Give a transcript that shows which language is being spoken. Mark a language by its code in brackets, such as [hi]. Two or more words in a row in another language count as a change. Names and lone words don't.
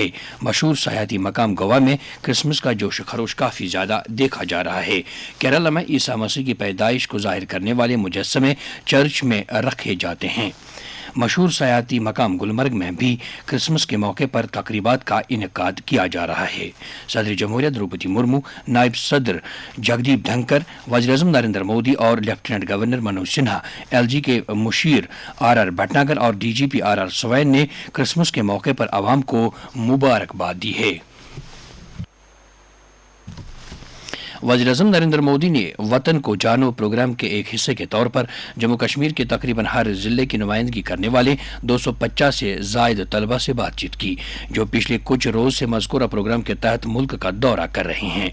[ur] مشہور سیاحتی مقام گوا میں کرسمس کا جوش و خروش کافی زیادہ دیکھا جا رہا ہے۔ کیرالہ میں عیسیٰ مسیح کی پیدائش کو ظاہر کرنے والے مجسمے چرچ میں رکھے جاتے ہیں۔ مشہور سیاحتی مقام گلمرگ میں بھی کرسمس کے موقع پر تقریبات کا انعقاد کیا جا رہا ہے۔ صدر جمہوریہ دروپدی مرمو، نائب صدر جگدیپ دھنکر، وزیر اعظم نریندر مودی اور لیفٹیننٹ گورنر منوج سنہا، LG کے مشیر RR بھٹناگر اور DGP RR سوین نے کرسمس کے موقع پر عوام کو مبارکباد دی ہے۔ وزیر اعظم نریندر مودی نے وطن کو جانو پروگرام کے ایک حصے کے طور پر جموں کشمیر کے تقریباً ہر ضلع کی نمائندگی کرنے والے 250 سے زائد طلبہ سے بات چیت کی، جو پچھلے کچھ روز سے مذکورہ پروگرام کے تحت ملک کا دورہ کر رہے ہیں۔